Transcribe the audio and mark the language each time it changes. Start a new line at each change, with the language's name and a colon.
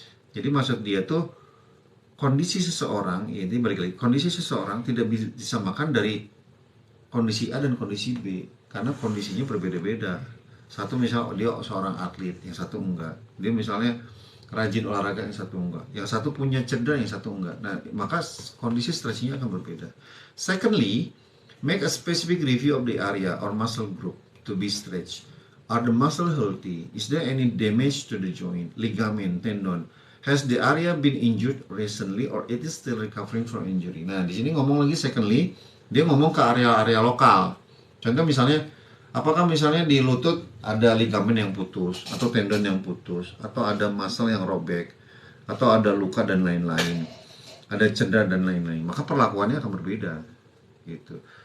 Indonesian: Jadi maksud dia tuh kondisi seseorang, ini balik lagi, kondisi seseorang tidak bisa disamakan dari kondisi A dan kondisi B, karena kondisinya berbeda-beda. Satu misal dia seorang atlet, yang satu enggak. Dia misalnya rajin olahraga, yang satu enggak. Yang satu punya cedera, yang satu enggak. Nah, maka kondisi stretchingnya akan berbeda.
English: Secondly, make a specific review of the area or muscle group to be stretched. Are the muscle healthy? Is there any damage to the joint, ligament, tendon? Has the area been injured recently or it is still recovering from injury?
Indonesian: Nah, di sini ngomong lagi secondly, dia ngomong ke area-area lokal. Contoh misalnya, apakah misalnya di lutut ada ligamen yang putus, atau tendon yang putus, atau ada muscle yang robek, atau ada luka dan lain-lain, ada cedera dan lain-lain, maka perlakuannya akan berbeda gitu.